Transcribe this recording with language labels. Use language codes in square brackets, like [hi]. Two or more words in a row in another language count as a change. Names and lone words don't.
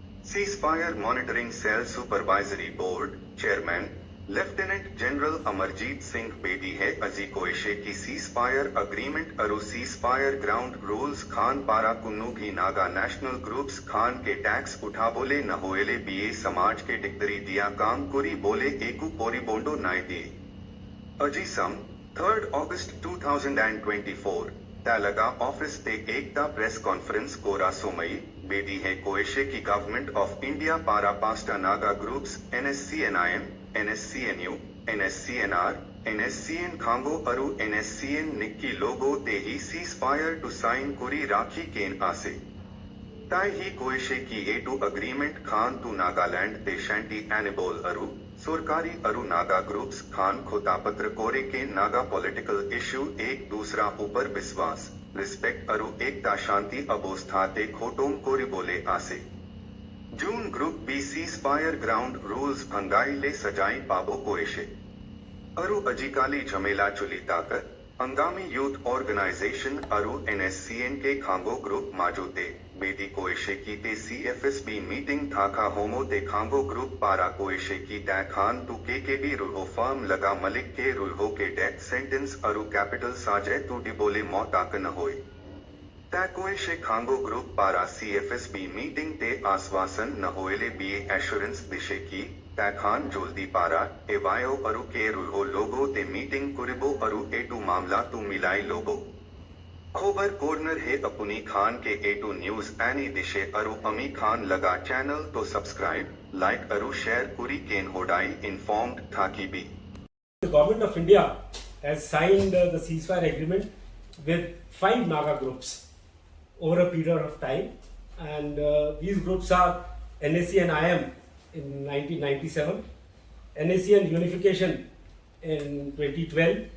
[nag] Ceasefire Monitoring Cell Supervisory Board, Chairman, Lieutenant General Amarjeet Singh Bedi hai aji koishe ki [en] ceasefire agreement [nag] aru [en] ceasefire ground rules [nag] Khan para kunnu ki [en] Naga national groups [nag] Khan ke tax utha bole na hoele ba samaj ke diktari diya kam kuri bole eku poribondo nai di. Aji sum, 3rd August 2024, talaga office te ekta [en] press conference [nag] kora somai, Bedi hai koishe ki [en] government of India [nag] para pasta Naga groups NSCNIM, NSCNU, NSCNR, NSCN Khango aru NSCN Nikki logo te hi ceasefire to sign kuri rakhi ken ase. Tai hi koishe ki A2 agreement Khan to Nagaland te shanti anibol aru, Surkari aru Naga groups Khan khotapatra kore ke [en] Naga political issue [nag] ek dusra upar viswas, respect aru ekta shanti abostha te khotom kori bole ase. June Group B [en] ceasefire ground rules [nag] bhangai le sajai pabo koeshe. Aru ajikali jhamela chuli takat, Angami Youth Organization aru NSCN ke Khango Group majute, Bedi koeshe ki te CFSB meeting thaka homo te Khango Group para koeshe ki ta Khan tu KKB ruho firm laga Malik ke ruho ke [en] death sentence [nag] aru capital sajay tu dibole mautak na hoy. Ta koeshe Khango Group para CFSB meeting te aswasan na hoele ba assurance dishe ki, ta Khan joldi para, evayo aru ke ruho logo te meeting kuribo aru A2 mamla tu milai logo. Khobar corner hai apuni Khan ke A2 news ani dishe aru ami Khan laga channel to subscribe, like aru share kuri ken hodai informed thaki bi. [en] The government of India has signed the ceasefire agreement with 5 Naga groups over a period of time, and these groups are NSCN IM in 1997, NSCN Unification in 2012,